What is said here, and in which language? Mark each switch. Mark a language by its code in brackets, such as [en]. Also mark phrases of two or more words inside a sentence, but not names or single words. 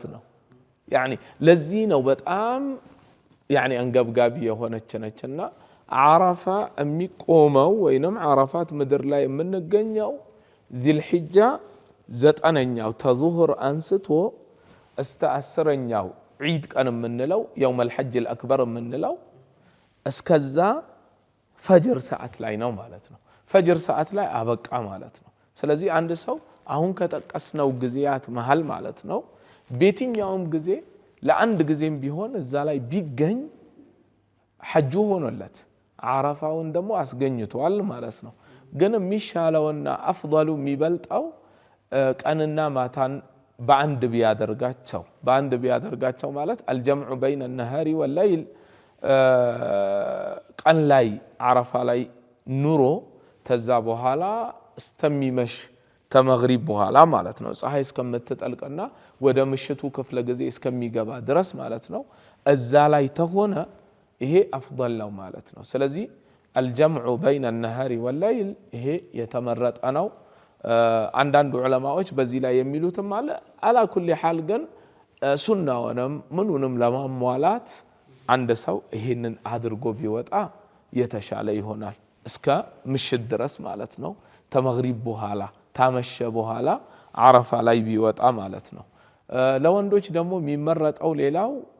[am] ነው። ያኒ ለዚህ ነው በጣም ያኒ አንገብጋቢ የሆነች ነችና ዓረፋ የሚቆመው ወይንም ዓረፋት ምድር ላይ የምንገኘው ዚልሒጃ 9ኛው ተዙሁር አንስቶ እስተ 10ኛው ዒድ ቀን የምንለው የውም [ar] الحج الأكبر [am] የምንለው እስከዛ ፈጅር ሰዓት ላይ ነው ማለት ነው። ፈጅር ሰዓት ላይ አበቃ ማለት ነው። ስለዚህ አንድ ሰው አሁን ከጠቀስነው ጊዜያት መሃል ማለት ነው በየትኛውም ጊዜ ለአንድ ጊዜም ቢሆን እዛ ላይ ቢገኝ ሐጁ ሆኖለት ዓረፋውን ደግሞ አስገኝቷል ማለት ነው። ግን የሚሻለውና አፍضሉ የሚበልጣው ቀንና ማታን በአንድ ቢያደርጋቸው ማለት [ar] الجمع بين النهار والليل [am] ቀን ላይ ዓረፋ ላይ ኑሮ ተዛ በኋላ እስተሚመሽ ተመግሪብ በኋላ ማለት ነው ፀሐይ እስከምትጠልቅና ወደ ምሽቱ ክፍለ ጊዜ እስከሚገባ ድረስ ማለት ነው እዛ ላይ ተሆነ ይሄ አፍضል ነው ማለት ነው። ስለዚህ [ar] الجمع بين النهار والليل [am] ይሄ የተመረጠ ነው። አንዳንድ ዑለማዎች በዚህ ላይ የሚሉትም አለ [ar] على كل حال [am] ግን ሱናውንም ምኑንም ለማሟላት አንድ ሰው ይሄንን አድርጎ ቢወጣ የተሻለ ይሆናል እስከ ምሽት ድረስ ማለት ነው። ተመግሪብ በኋላ ታመሸ በኋላ ዓረፋ ላይ ቢወጣ ማለት ነው። ለወንዶች ደግሞ የሚመረጠው ሌላው